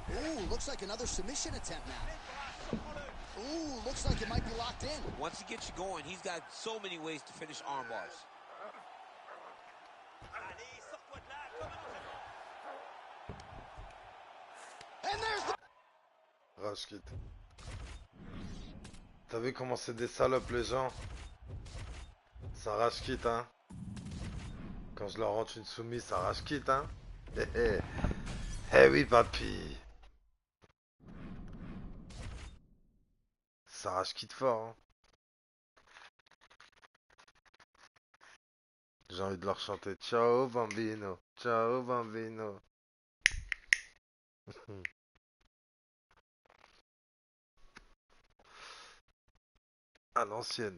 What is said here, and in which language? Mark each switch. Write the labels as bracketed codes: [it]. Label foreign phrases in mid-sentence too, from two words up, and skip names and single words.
[en] Ooh, looks like another submission attempt now. Ooh, looks like it might be locked in. Once he gets you going, he's got so many ways to finish arm bars. And there's the... Rush kit. [fr] T'as vu comment c'est des salopes les gens? Ça [en] rage quitte [fr] hein. Quand je leur rentre une soumise, ça [en] rage quitte [fr] hein. Eh oui papy. Ça [en] rage quitte [fr] fort hein. J'ai envie de leur chanter [it] ciao bambino, ciao bambino. [fr] À l'ancienne.